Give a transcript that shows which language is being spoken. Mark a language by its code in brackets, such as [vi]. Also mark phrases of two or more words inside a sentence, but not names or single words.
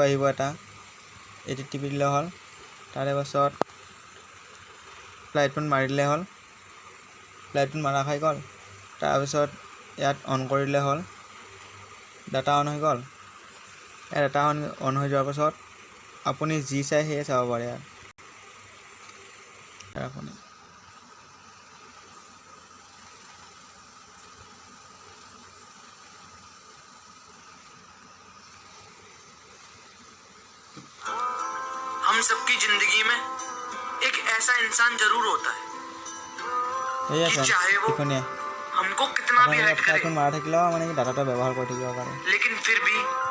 [as] আহিব এটা এইটো টিপি দিলে হ'ল তাৰে পাছত ফ্লাইট মোড মাৰিলে হ'ল ফ্লাইট মোড মাৰা হৈ গ'ল তাৰপিছত ইয়াত অন কৰিলে হ'ল ডাটা অন হৈ গ'ল ডাটা অন হৈ যোৱাৰ পাছত আপুনি যি চাই সেয়ে চাব পাৰে ইয়াত আপুনি [hi] हम सबकी जिंदगी में एक ऐसा इंसान जरूर होता है कि चाहे वो हमको कितना भी हट करे [as] मारा থাকিলেও মানে কি ডাটাটো ব্যৱহাৰ কৰি থাকিব পাৰে [hi] लेकिन फिर भी